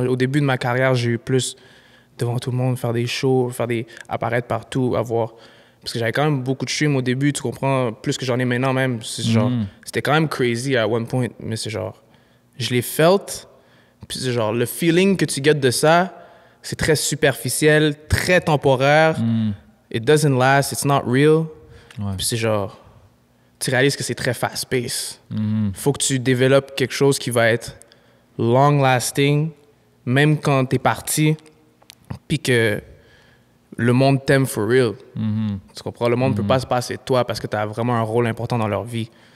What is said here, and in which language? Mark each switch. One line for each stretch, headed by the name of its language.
French: Au début de ma carrière, j'ai eu plus devant tout le monde, faire des shows, apparaître partout, Parce que j'avais quand même beaucoup de streams au début, tu comprends? Plus que j'en ai maintenant même. C'est genre, c'était quand même crazy à one point, mais c'est genre, je l'ai felt, puis c'est genre, le feeling que tu gets de ça, c'est très superficiel, très temporaire.
English: It doesn't last, it's not real.
French: Puis c'est genre, tu réalises que c'est très fast-paced. Faut que tu développes quelque chose qui va être long-lasting, même quand t'es parti, puis que le monde t'aime
English: for real.
French: Tu comprends? Le monde ne peut pas se passer de toi parce que tu as vraiment un rôle important dans leur vie.